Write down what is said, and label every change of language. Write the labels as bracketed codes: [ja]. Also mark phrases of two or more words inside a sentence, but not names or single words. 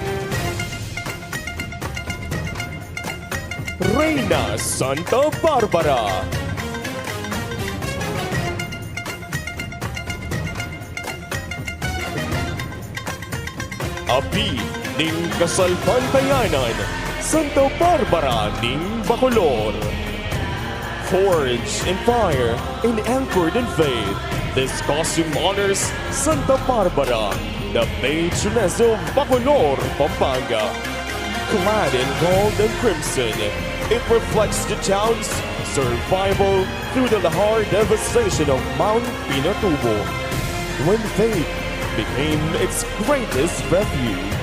[pam] Reina Santa Barbara. Api ning Kasalpantayanan, Santa Barbara ning Bacolor. [en] Forged in fire and anchored in faith, this costume honors Santa Barbara, the patroness of Bacolor, Pampanga. Clad in gold and crimson, it reflects the town's survival through the hard devastation of Mount Pinatubo, when faith became its greatest refuge.